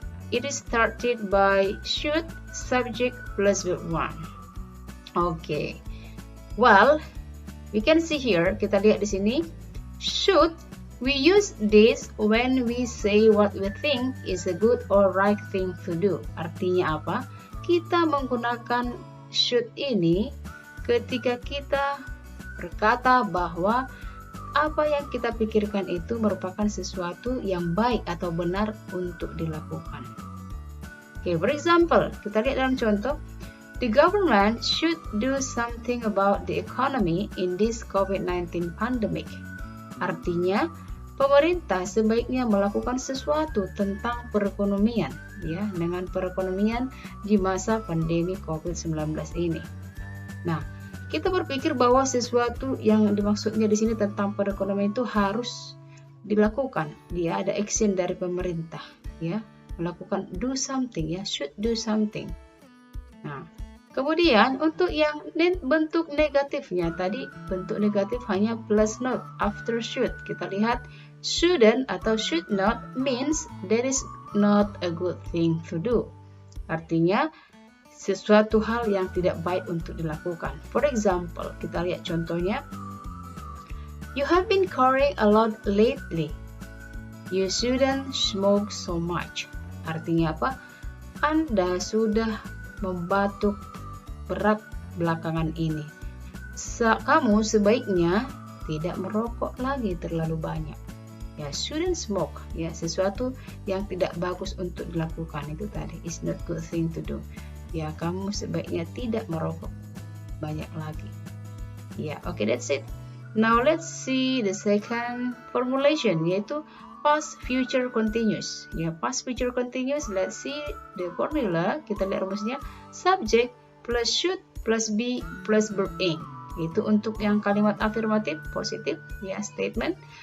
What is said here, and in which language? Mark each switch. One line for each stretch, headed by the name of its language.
English: it is started by should subject plus verb 1. Okay. Well, we can see here,
Indonesian: kita lihat di sini,
English: should, we use this when we say what we think is a good or right thing to do.
Indonesian: Artinya apa? Kita menggunakan should ini ketika kita berkata bahwa apa yang kita pikirkan itu merupakan sesuatu yang baik atau benar untuk dilakukan.
English: Okay, for example,
Indonesian: kita lihat dalam contoh,
English: the government should do something about the economy in this COVID-19 pandemic.
Indonesian: Artinya, pemerintah sebaiknya melakukan sesuatu tentang perekonomian, ya, dengan perekonomian di masa pandemi COVID-19 ini. Nah, kita berpikir bahwa sesuatu yang dimaksudnya di sini tentang perekonomian itu harus dilakukan. Dia ada action dari pemerintah, ya, melakukan do something, ya, should do something. Nah, kemudian untuk yang bentuk negatifnya tadi, bentuk negatif hanya
English: plus not after should.
Indonesian: Kita lihat
English: shouldn't atau should not means that is not a good thing to do.
Indonesian: Artinya sesuatu hal yang tidak baik untuk dilakukan.
English: For example,
Indonesian: kita lihat contohnya.
English: You have been crying a lot lately. You shouldn't smoke so much.
Indonesian: Artinya apa? Anda sudah membatuk berat belakangan ini. Kamu sebaiknya tidak merokok lagi terlalu banyak. Ya, shouldn't smoke. Ya, sesuatu yang tidak bagus untuk dilakukan itu tadi.
English: It's not good thing to do.
Indonesian: Ya, kamu sebaiknya tidak merokok banyak lagi.
English: Ya, okay, that's it. Now let's see the second formulation, yaitu past future continuous. Ya, past future continuous, let's see the formula.
Indonesian: Kita lihat rumusnya.
English: Subject plus should plus be plus verb ing.
Indonesian: Itu untuk yang kalimat afirmatif, positif, ya, statement.